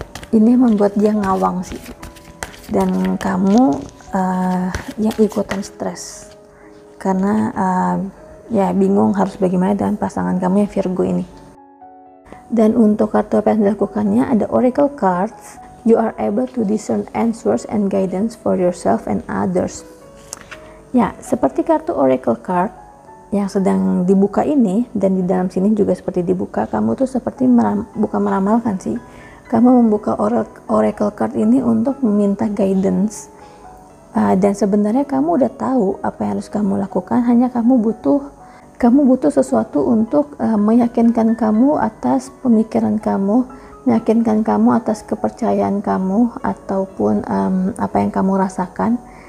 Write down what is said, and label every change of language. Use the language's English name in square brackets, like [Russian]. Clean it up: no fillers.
[Indonesian] ini membuat dia ngawang sih, dan kamu yang ikutan stres karena ya bingung harus bagaimana dengan pasangan kamu yang Virgo ini. Dan untuk kartu apa yang dilakukannya, ada Oracle cards. [English] You are able to discern answers and guidance for yourself and others. [Indonesian] Ya, seperti kartu Oracle card yang sedang dibuka ini, dan di dalam sini juga seperti dibuka, kamu tuh seperti bukan meramalkan sih. Kamu membuka Oracle card ini untuk meminta guidance Dan sebenarnya kamu udah tahu apa yang harus kamu lakukan, hanya kamu butuh sesuatu untuk meyakinkan kamu atas pemikiran kamu, meyakinkan kamu atas kepercayaan kamu ataupun apa yang kamu rasakan.